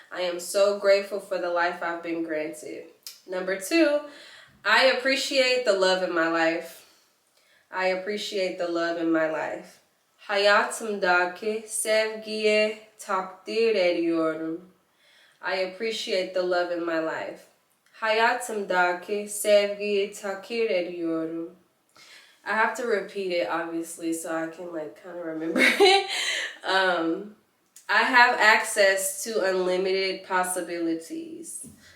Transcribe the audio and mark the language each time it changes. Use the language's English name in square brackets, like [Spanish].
[English] I am so grateful for the life I've been granted. Number 2, I appreciate the love in my life. I appreciate the love in my life. [Turkish] Hayatımdaki sevgiyi takdir ediyorum. [English] I appreciate the love in my life. [Turkish] Hayatımdaki sevgiyi takdir ediyorum. [English] I have to repeat it, obviously, so I can like kind of remember it. I have access to unlimited possibilities.